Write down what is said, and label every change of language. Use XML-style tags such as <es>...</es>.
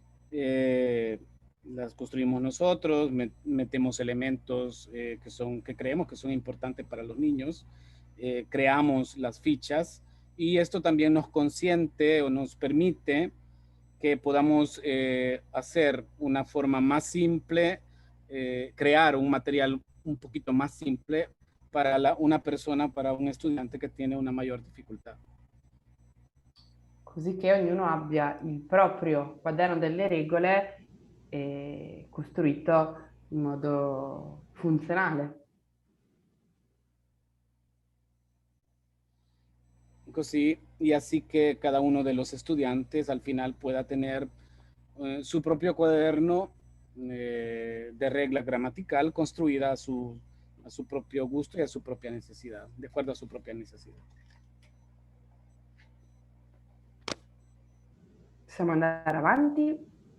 <es>Las construimos nosotros, metemos elementos que creemos que son importantes para los niños, creamos las fichas, y esto también nos consiente o nos permite que podamos hacer una forma más simple, crear un material un poquito más simple para una persona, para un estudiante che tiene</es> <it>una maggior difficoltà. Così che ognuno abbia il proprio quaderno delle regole costruito in modo funzionale.</it> <es>Così, y así que cada uno de los estudiantes al final pueda tener su propio cuaderno de regla gramatical construida a su propio gusto y a su propia necesidad, de acuerdo a su propia necesidad.</es> <it>Possiamo andare avanti.</it>